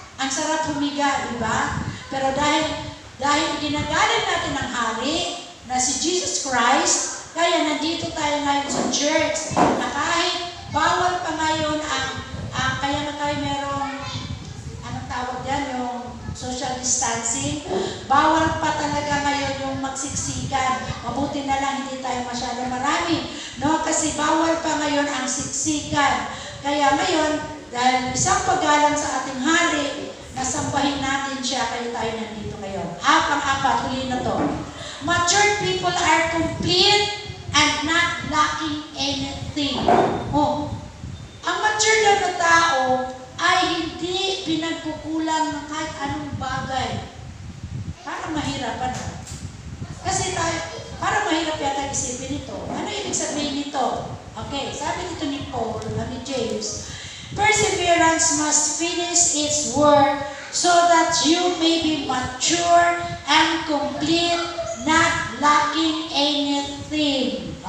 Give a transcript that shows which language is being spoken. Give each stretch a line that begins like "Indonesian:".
Filipino: Ang sarap humiga, di ba? Pero dahil ginagalang natin ang hari, na si Jesus Christ, kaya nandito tayo ngayon sa church, na kahit bawal pa ngayon kaya na tayo merong, anong tawag yan, yung social distancing, bawal pa talaga ngayon yung magsiksikan. Mabuti na lang hindi tayo masyado marami, no? Kasi bawal pa ngayon ang siksikan. Kaya ngayon, dahil isang paggalang sa ating hari, nasambahin natin siya, kaya tayo nandito ngayon. Pang-apat, huli na to.
English: Matured people are complete and not lacking anything.
Filipino: Oh, ang mature daw na tao ay hindi pinagkukulang ng kahit anong bagay. Parang mahirapan na. Kasi tayo, Para mahirap yata isipin ito. Ano ibig sabihin nito?
English: Okay,
Filipino: sabi dito
English: ni Paul, ni James, perseverance must finish its work so that you may be mature and complete, not lacking anything.